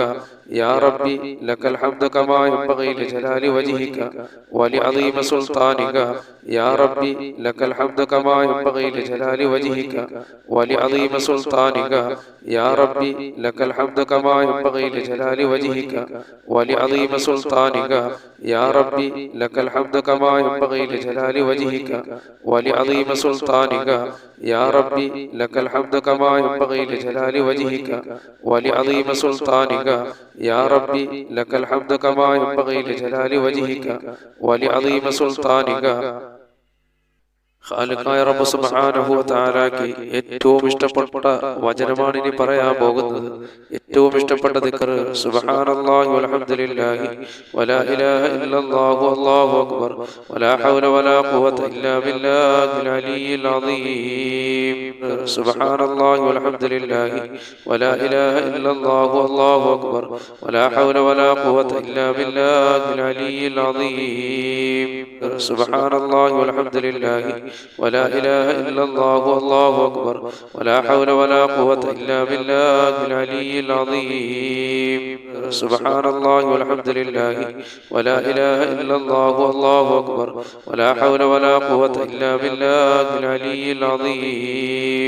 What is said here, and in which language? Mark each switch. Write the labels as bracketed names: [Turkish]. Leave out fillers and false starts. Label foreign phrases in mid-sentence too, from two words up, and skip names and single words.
[Arabic] يا ربي لك الحمد كما ينبغي لجلال وجهك ولعظيم سلطانك. يا ربي لك الحمد كما ينبغي لجلال وجهك ولعظيم سلطانك. يا ربي لك الحمد كما ينبغي لجلال وجهك ولعظيم سلطانك. يا ربي لك الحمد كما ينبغي لجلال وجهك ولعظيم سلطانك. يا ربي لك الحمد كما ينبغي لجلال وجهك ولعظيم سلطانك. يا ربي لك الحمد كما ينبغي لجلال وجهك ولعظيم سلطانك. [Malayalam] ഖാലിഖായ റബ്ബ് [Arabic] سبحانه وتعالى [Malayalam] ഏറ്റവും ഇഷ്ടപ്പെട്ട വചനമാണ് ഇനി പറയാൻ പോകുന്നത്. ഏറ്റവും ഇഷ്ടപ്പെട്ട ദിക്ർ [Arabic] سبحان الله والحمد لله ولا إله إلا الله والله أكبر ولا حول ولا قوة إلا بالله العلي العظيم. سبحان الله والحمد لله ولا إله إلا الله والله أكبر ولا حول ولا قوة إلا بالله العلي العظيم. سبحان الله والحمد لله ولا إله إلا الله والله أكبر ولا حول ولا قوة إلا بالله العلي العظيم. سبحان الله والحمد لله ولا إله إلا الله والله أكبر ولا حول ولا قوة إلا بالله العلي العظيم.